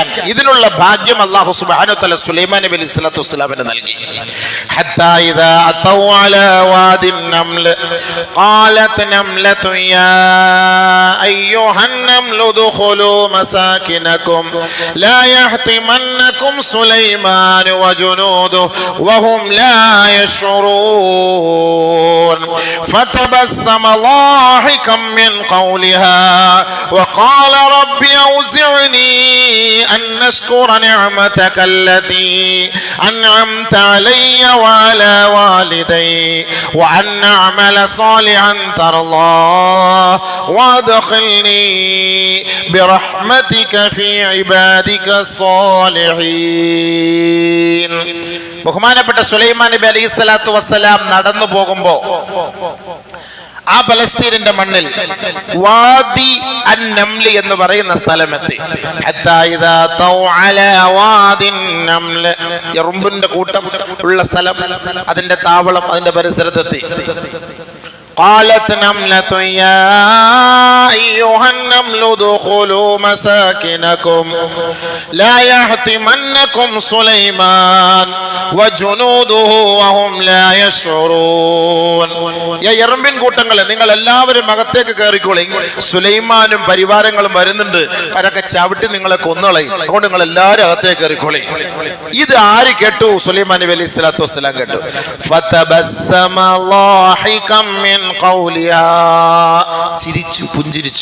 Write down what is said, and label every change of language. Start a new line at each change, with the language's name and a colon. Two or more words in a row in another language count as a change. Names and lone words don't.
Malayalam: ഇതിനുള്ള ഭാഗ്യം
Arabic: الله سبحانه وتعالى
Malayalam: സുലൈമാൻ നബി
Arabic: عليه الصلاة والسلام
Malayalam: നൽകി.
Arabic: حتى إذا أتوا على وادي النمل قالت نملة يا أيها النمل ادخلوا مساكنكم لا يحطمنكم سليمان وجنوده وهم لا يشعرون فتبسم ضاحكا من قولها وقال رب أوزعني أن أشكر نعمتك التي أنعمت علي وعلى والدي وأن أعمل صالحا ترضاه وأدخلني برحمتك في عبادك الصالحين.
Malayalam: ബഹുമാനപ്പെട്ട സുലൈമാൻ നബി
Arabic: عليه الصلاة والسلام
Malayalam: നടന്നു പോകുമ്പോ ആ പലസ്തീനിന്റെ മണ്ണിൽ വാദി അൻ നംലി എന്ന് പറയുന്ന സ്ഥലമെത്തി.
Arabic: حتى إذا أتوا على وادي النمل,
Malayalam: എറുമ്പിന്റെ കൂട്ടം ഉള്ള സ്ഥലം, അതിന്റെ താവളം, അതിന്റെ പരിസരത്തെത്തി.
Arabic: قالت نملة يا أيها النمل ادخلوا مساكنكم لا يحطمنكم سليمان وجنوده وهم لا يشعرون.
Malayalam: എറുമ്പിൻ കൂട്ടങ്ങളെ, നിങ്ങൾ എല്ലാവരും അകത്തേക്ക് കയറിക്കോളി, സുലൈമാനും പരിവാരങ്ങളും വരുന്നുണ്ട്, അവരൊക്കെ ചവിട്ടി നിങ്ങളെ കൊന്നുകളയും, അതുകൊണ്ട് നിങ്ങൾ എല്ലാവരും അകത്തേക്ക് കയറിക്കോളി. ഇത് ആര് കേട്ടു? സുലൈമാൻ നബി
Arabic: عليه الصلاة والسلام
Malayalam: കേട്ടു.
Arabic: فتبسم ضاحكا من قولها,
Malayalam: ചിരിച്ചു, പുഞ്ചിരിച്ചു.